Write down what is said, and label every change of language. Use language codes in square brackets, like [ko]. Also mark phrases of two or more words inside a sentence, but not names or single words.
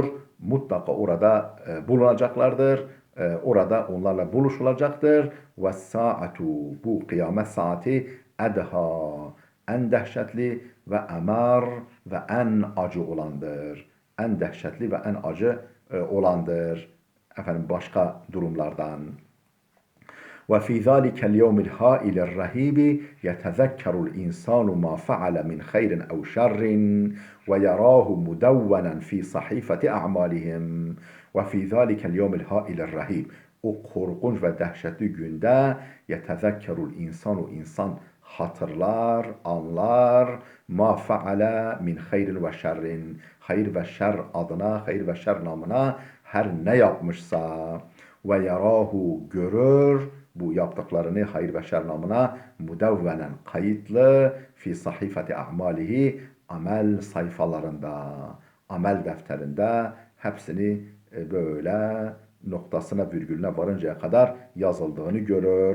[tr] Mutlaka orada bulunacaklardır. Orada onlarla buluşulacaktır. Ve saatu, bu kıyamet saati edha, en dehşetli ve emar ve en acı olandır. En dehşetli ve en acı olandır. Başka durumlardan. [ar] وفي ذلك اليوم الهائل الرهيب يتذكر الإنسان ما فعل من خير أو شر ويراه مدونا في صحيفة أعمالهم وفي ذلك اليوم الهائل الرهيب. [tr] O korkunç ve dehşetli günde [ar] يتذكر الإنسان [tr] hatırlar, anlar [ar] ما فعل من خير وشر, [tr] hayır ve şer adına, hayır ve şer namına her ne yapmışsa ve yarahu görür bu yaptıklarını hayır ve şer namına mudevvenen kayıtlı [ar] في صحيفة أعماله [tr] amel sayfalarında, amel defterinde hepsini böyle noktasına virgülüne varıncaya kadar yazıldığını görür.